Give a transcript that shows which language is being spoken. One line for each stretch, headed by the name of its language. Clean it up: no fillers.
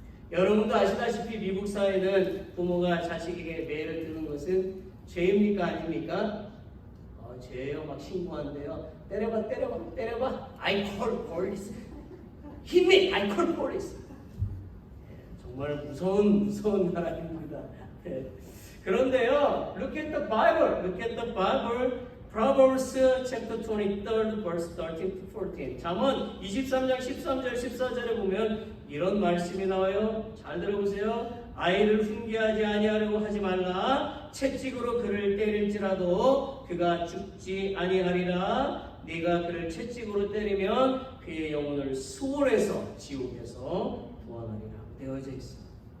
Korean: 여러분도 아시다시피 미국 사회는 부모가 자식에게 매를 드는 것은 죄입니까 아닙니까? 죄예요. 막 신고한대요. 때려봐.
English: I call police. Hit me. I call police.
Korean: 정말 무서운 나라입니다. 그런데요,
English: look at the Bible. Proverbs chapter 23, verse 13 to 14.
Korean: 잠언 23장 13절 14절에 보면 이런 말씀이 나와요. 잘 들어보세요. 아이를 훈계하지 아니하려고 하지 말라. 채찍으로 그를 때릴지라도 그가 죽지 아니하리라. 네가 그를 채찍으로 때리면 그의 영혼을 수월해서 지옥에서 구원하리라 되어져 있습니다.